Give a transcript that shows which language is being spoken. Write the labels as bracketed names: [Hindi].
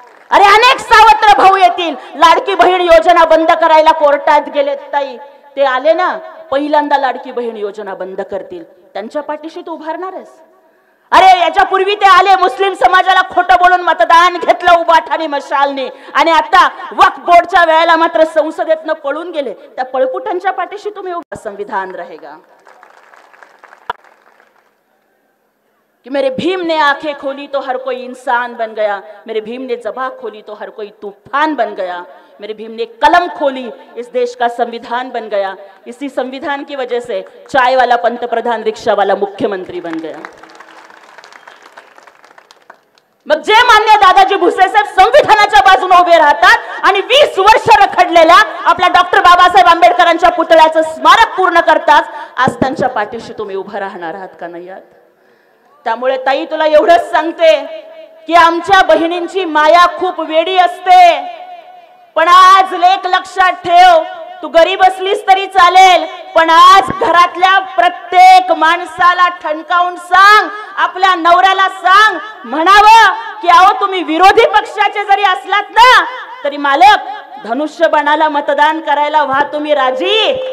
[Marathi] अरे अनेक सावत्र भाऊ येतील, लाडकी बहीण योजना बंद करायला कोर्टात गेलेत ताई, ते आले ना, पहिल्यांदा लाडकी बहीण योजना बंद करतील, त्यांच्या पाठीशी तू उभारणार आहेस? अरे याच्यापूर्वी ते आले, मुस्लिम समाजाला खोटं बोलून मतदान घेतलं उबाठ आणि मशालने, आणि आता वक्फ बोर्डच्या वेळेला मात्र संसदेतनं पळून गेले, त्या पळपुटांच्या पाठीशी तुम्ही उभा. [Hindi] संविधान रहेगा कि मेरे भीम ने आंखें खोली तो हर कोई इंसान बन गया, मेरे भीम ने ज़बां खोली तो हर कोई तूफान बन गया, मेरे भीम ने कलम खोली इस देश का संविधान बन गया. इसी संविधान की वजह से चाय वाला पंतप्रधान, रिक्शा वाला मुख्यमंत्री बन गया. [Marathi] मग जे मान्य दादाजी भुसे साहेब संविधानाच्या बाजूने उभे राहतात आणि 20 वर्ष रखडलेल्या आपल्या डॉक्टर बाबासाहेब आंबेडकरांच्या पुतळ्याचं स्मारक पूर्ण करतात, आज त्यांच्या पाठीशी तुम्ही उभं राहणार आहात का नाही आहात? त्यामुळे ताई तुला एवढंच सांगते की आमच्या बहिणींची माया खूप वेडी असते, पण आज लेक लक्षात ठेव, तू गरीब असलीस तरी चालेल, पण आज घरातल्या प्रत्येक माणसाला ठणकावून सांग, आपल्या नवऱ्याला सांग, म्हणावं की अहो तुम्ही विरोधी पक्षाचे जरी असलात ना तरी मालक धनुष्यबाणाला मतदान करायला व्हा तुम्ही राजी.